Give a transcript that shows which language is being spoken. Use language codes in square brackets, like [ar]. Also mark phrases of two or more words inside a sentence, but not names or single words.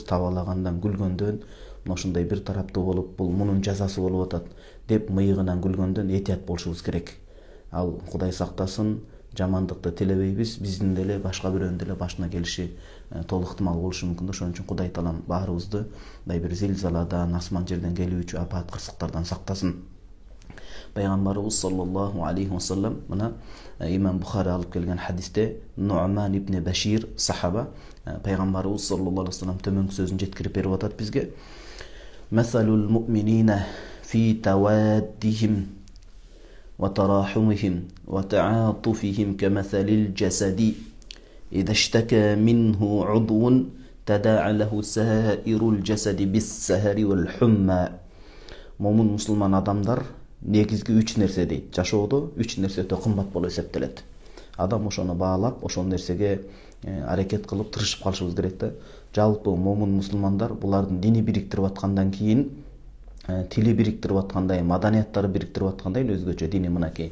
[ky] Табалагандан, күлгөндөн, мына ошондой бир тараптуу болуп, бул мунун жазасы болуп атат деп мыйыгынан күлгөндөн этият болушубуз керек. Ал Кудай сактасын, жамандыкты тилебейбиз, биздин деле башка бирөөнүн деле башына келиши толук ыктымал болушу мүмкүн. Ошон үчүн Кудай Таалам баарыбызды мындай бир зилзаладан, асман жерден келүүчү апат кырсыктардан сактасын. Пайгамбарыбыз [ar] صلى الله عليه وسلم [ky] мына Имам Бухари алып келген хадисте Нуъман ибн Башир сахаба пайгамбарыбыз [ar] صلى الله عليه وسلم [ky] төмөнкү сөзүн жеткирип берип атат бизге. [ar] مثل المؤمنين في توادهم وتراحمهم وتعاطفهم كمثل الجسد إذا اشتكى منه عضو تداعى له سائر الجسد بالسهر والحمى. [ky] Момун мусулман адамдар негизги 3 нерсе дейт. Жашоодо 3 нерсе өтө кымбат болуп эсептелет. Адам ошону баалап, ошол нерсеге аракет кылып тырышып калышыбыз керек да. Жалпы момун мусулмандар булардын дини бириктирип аткандан кийин, тили бириктирип аткандай, маданияттары бириктирип аткандай өзгөчө дини мынакей.